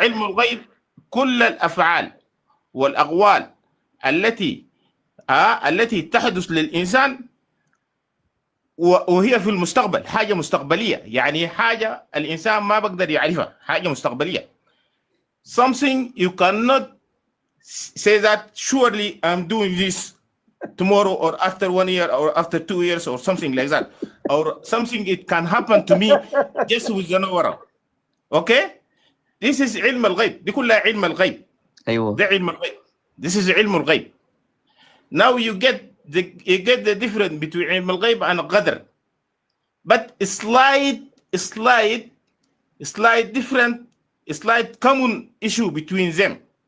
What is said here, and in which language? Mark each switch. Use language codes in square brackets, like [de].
[ar] علم الغيب كل الافعال والاقوال التي التي تحدث للانسان وهي في المستقبل، حاجه مستقبليه، يعني حاجه الانسان ما بقدر يعرفها، حاجه مستقبليه. [en] Something you cannot say that surely I'm doing this tomorrow or after 1 year or after 2 years or something like that, or something it can happen to me just with an hour. Okay, this is [ar] علم الغيب. دي كلها علم الغيب. أيوه. ده علم الغيب. [en] This is علم الغيب. Now you get the difference between علم الغيب and qadr, but slight different, slight common issue between them.